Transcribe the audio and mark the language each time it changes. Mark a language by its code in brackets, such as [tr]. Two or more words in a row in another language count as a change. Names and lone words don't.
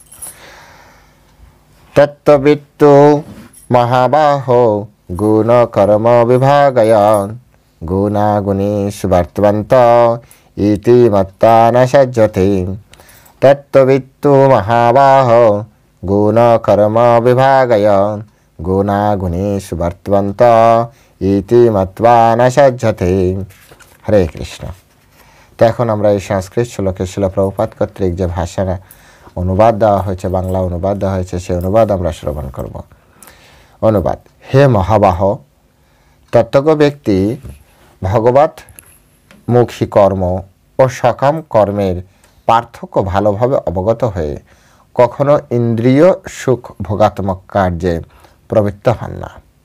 [sa] तत्त्ववित्तु महाबाहो गुण कर्म विभागयान् गुणागुणेषु वर्तन्ते इति मत्वा न सज्जते। तत्त्ववित्तु महाबाहो गुण कर्म विभागयान् गुणागुणेषु वर्तन्ते इति मत्वा न सज्जते। हरे कृष्ण। [bn] তো এখন আমরা এই সংস্কৃত শ্লোকে শিল প্রভুপাদ কর্তৃক যে ভাষার অনুবাদ দেওয়া হয়েছে, বাংলা অনুবাদ দেওয়া হয়েছে, সেই অনুবাদ আমরা শ্রবণ করব। অনুবাদ। হে মহাবাহ, তত্ত্বজ্ঞ ব্যক্তি ভগবত মুখী কর্ম ও সকাম কর্মের পার্থক্য ভালোভাবে অবগত হয়ে কখনো ইন্দ্রিয় সুখ ভোগাত্মক কার্যে প্রবৃত্ত হন না।